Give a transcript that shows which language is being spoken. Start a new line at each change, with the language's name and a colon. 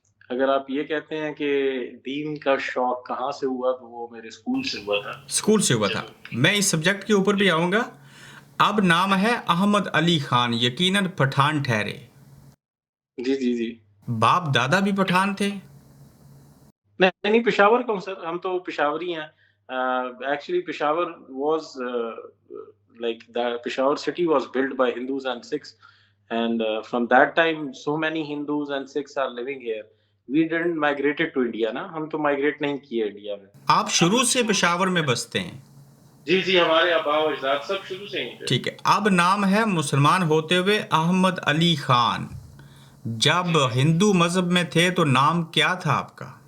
Hindi: अगर आप ये कहते हैं कि दीन का शौक कहाँ से हुआ तो वो मेरे स्कूल से हुआ था। स्कूल से हुआ था। मैं इस सब्जेक्ट के ऊपर भी आऊँगा। अब नाम है अहमद अली ख़ान, यकीनन पठान ठहरे। जी जी जी। बाप दादा भी पठान थे? नहीं नहीं पेशावर का हूँ सर। हम तो पेशावरी हैं।
English: Actually Peshawar was like the Peshawar city was built by Hindus and Sikhs and from that time so many Hindus and Sikhs are living here. We didn't migrated to India
Hindi: ना, हम तो माइग्रेट नहीं किए India में। आप शुरू से पेशावर में बसते हैं? जी जी हमारे आबा और अजदाद सब शुरू से ही थे। ठीक है। अब नाम है मुसलमान होते हुए अहमद अली ख़ान। जब हिंदू मजहब में थे तो नाम क्या था आपका?